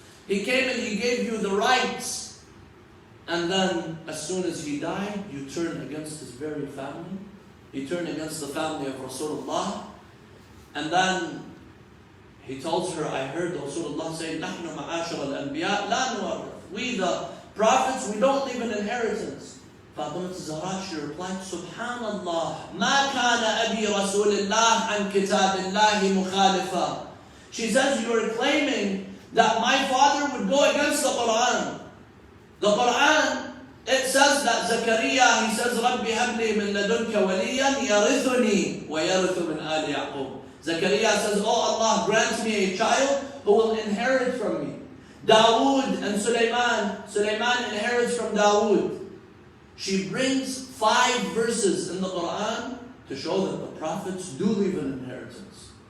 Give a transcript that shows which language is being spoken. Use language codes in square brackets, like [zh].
[en] He came and he gave you the rights. And then, as soon as he died, you turned against his very family. You turned against the family of Rasulullah. And then he tells her, I heard Rasulullah say, [ar] نَحْنُ مَعَاشِرَ الْأَنْبِيَاء لَا نُوَرِّثُ. [en] We the prophets, we don't leave an inheritance. Fatima Zahra, she replied, Subhanallah, [ar] مَا كَانَ أَبِي رَسُولِ اللَّهِ عَنْ كِتَابِ اللَّهِ مُخَالِفًا. [en] She says, you are claiming that my father would go against the Quran. The Quran, it says that Zakaria, he says, [ar] رَبِّ هَبْ لِي مِن لَدُنْكَ وَلِيًّا يَرِثُنِي وَيَرِثُ مِنْ آلِ يَعْقُوبَ. [en] Zakaria says, oh Allah, grant me a child who will inherit from me. Dawood and Sulaiman inherits from Dawood. She brings 5 verses in the Quran to show that the prophets do leave an inheritance.